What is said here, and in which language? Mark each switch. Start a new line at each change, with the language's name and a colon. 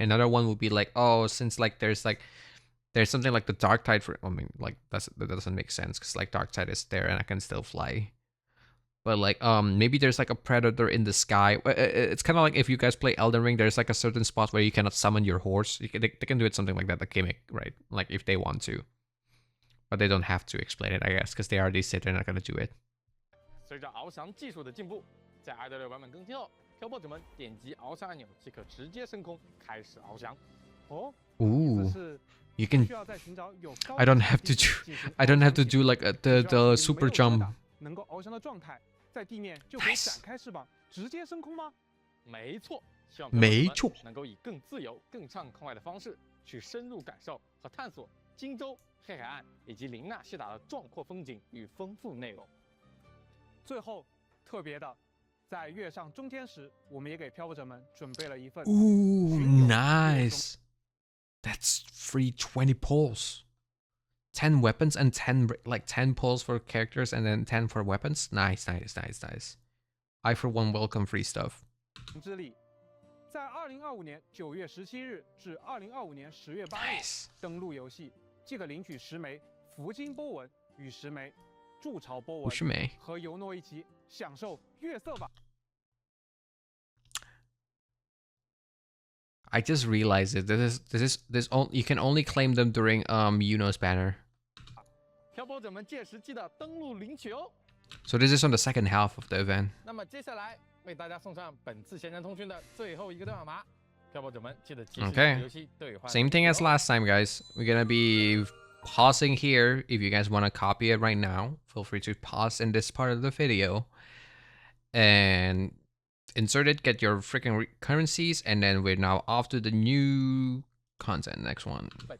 English: Another one would be like, oh, since like there's something like the dark tide for, I mean, like that doesn't make sense because like dark tide is there and I can still fly. But like maybe there's like a predator in the sky. It's kind of like if you guys play Elden Ring, there's like a certain spot where you cannot summon your horse. They can do it something like that, the gimmick, right? Like if they want to, but they don't have to explain it, I guess, because they already said they're not gonna do it.
Chinese: 随着翱翔技术的进步，在2.6版本更新后，漂泊者们点击翱翔按钮即可直接升空，开始翱翔。哦，
English: Ooh,
Chinese: 意思是
English: you can.
Chinese: 需要在寻找有高
English: I don't have to do. I don't have to do like the super jump.
Chinese: 能够翱翔的状态，在地面就可以展开翅膀，直接升空吗？没错，希望没错能够以更自由、更畅快的方式去深入感受和探索荆州、黑海岸以及林纳西达的壮阔风景与丰富内容。最后，特别的，在跃上中天时，我们也给漂泊者们准备了一份
English: Ooh, nice. That's free 20 pulls. 10 weapons and 10 pulls for characters and then 10 for weapons. Nice. I for one welcome free stuff.
Chinese: 之力，在2025年9月17日至2025年10月8日登录游戏，即可领取10枚福金波纹与10枚筑巢波纹，和尤诺一起享受月色吧。
English: I just realized it. You can only claim them during Yuno's banner.
Chinese: 漂泊者们届时记得登录领取哦。
English: So this is on the second half of the event.
Chinese: 那么接下来为大家送上本次闲谈通讯的最后一个对话码，漂泊者们记得及时与游戏兑换。
English: Same thing as last time, guys. We're gonna be pausing here. If you guys want to copy it right now, feel free to pause in this part of the video and insert it, get your freaking currencies, and then we're now off to the new content. Next one.